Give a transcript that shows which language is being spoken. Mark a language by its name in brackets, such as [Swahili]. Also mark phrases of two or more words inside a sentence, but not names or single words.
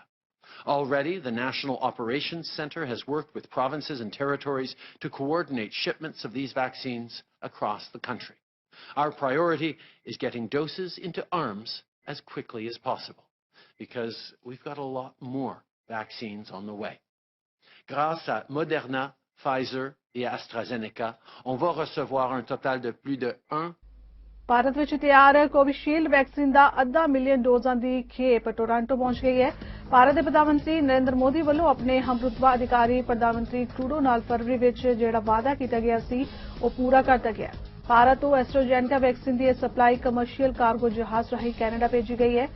[English] Already, the National Operations Centre has worked with provinces and territories to coordinate shipments of these vaccines across the country. Our priority is getting doses into arms as quickly as possible, because we've got a lot more vaccines on the way. [French] Grâce à Moderna, Pfizer et AstraZeneca, on va recevoir un total de plus de 1 [Punjabi] ਭਾਰਤ ਵਿੱਚ ਤਿਆਰ ਕੋਵਿਸ਼ੀਲਡ ਵੈਕਸੀਨ ਦਾ 500,000 ਡੋਜ਼ਾਂ ਦੀ ਖੇਪ ਟੋਰਾਂਟੋ ਪਹੁੰਚ ਗਈ ਹੈ। ਭਾਰਤ ਦੇ ਪ੍ਰਧਾਨ ਮੰਤਰੀ ਨਰਿੰਦਰ ਮੋਦੀ ਵੱਲੋਂ ਆਪਣੇ ਹਮਰੁਤਬਾ ਅਧਿਕਾਰੀ ਪ੍ਰਧਾਨ ਮੰਤਰੀ ਟਰੂਡੋ ਨਾਲ ਫਰਵਰੀ ਵਿੱਚ ਜਿਹੜਾ ਵਾਅਦਾ ਕੀਤਾ ਗਿਆ ਸੀ ਉਹ ਪੂਰਾ ਕਰਤਾ ਗਿਆ। ਭਾਰਤ ਤੋਂ ਐਸਟ੍ਰਾਜੈਨੇਕਾ ਵੈਕਸੀਨ ਦੀ ਸਪਲਾਈ ਕਮਰਸ਼ੀਅਲ ਕਾਰਗੋ ਜਹਾਜ਼ ਰਾਹੀਂ ਕੈਨੇਡਾ ਭੇਜੀ ਗਈ ਹੈ।